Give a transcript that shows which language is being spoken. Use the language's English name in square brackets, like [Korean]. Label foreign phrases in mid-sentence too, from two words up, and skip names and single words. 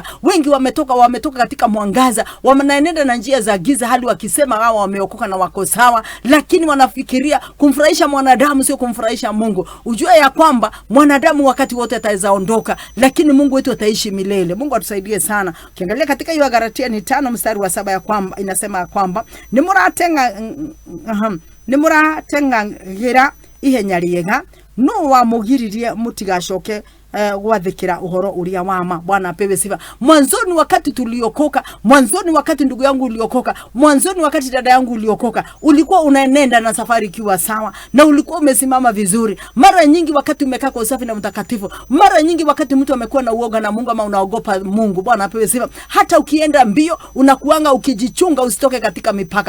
[Swahili] Wengi wametoka katika mwangaza, wanaenenda na njia za giza hali wakisema hao wameokoka na wako sawa, lakini wanafikiria kumfurahisha mwanadamu sio kumfurahisha Mungu. Ujue ya kwamba mwanadamu wakati wote ataweza ondoka, lakini Mungu wetu ataishi milele. Mungu atusaidie sana. Ukiangalia katika hiyo Galatia ni 5 mstari wa 7 ya kwamba inasema ya kwamba [Kikuyu] nimuratengagira ihenya riega no wamugiririe mutigashoke gwathikira uhoro uria wama. [Swahili] Bwana apewe sifa. Mwanzoni wakati tuliokoka, mwanzoni wakati ndugu yangu uliokoka, mwanzoni wakati dada yangu uliokoka, ulikuwa unaenenda na safari ikiwa sawa na ulikuwa umesimama vizuri. Mara nyingi wakati umekaa kwa usafi na mtakatifu, mara nyingi wakati mtu amekuwa na uoga na Mungu ama unaogopa Mungu, Bwana apewe sifa, hata ukienda mbio unakuanga ukijichunga usitoke katika mipaka.